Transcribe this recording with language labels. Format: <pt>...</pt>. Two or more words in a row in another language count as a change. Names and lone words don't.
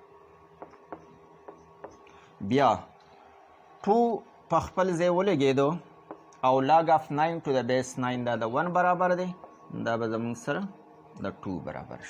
<ps>بیا 2 په خپل ځای ولګېدو او</ps> <en>log of 9 to the base 9</en> <ps>دا د 1 برابر دی، دا به زموږ سره د 2 برابر شي.</ps>